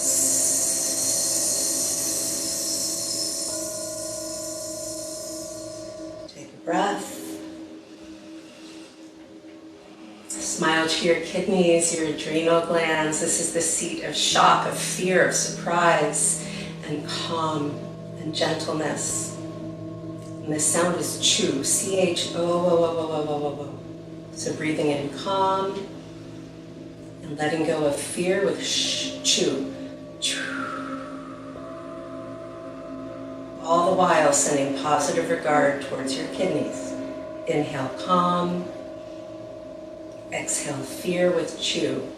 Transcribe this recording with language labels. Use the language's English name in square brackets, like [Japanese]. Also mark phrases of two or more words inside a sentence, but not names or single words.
[English] Take a breath. Smile to your kidneys, your adrenal glands. This is the seat of shock, of fear, of surprise, and calm and gentleness. And the sound is chu, C-H-O-O-O-O-O-O-O. So breathing in calm and letting go of fear with chu. All the while sending positive regard towards your kidneys. Inhale calm. Exhale fear with chu.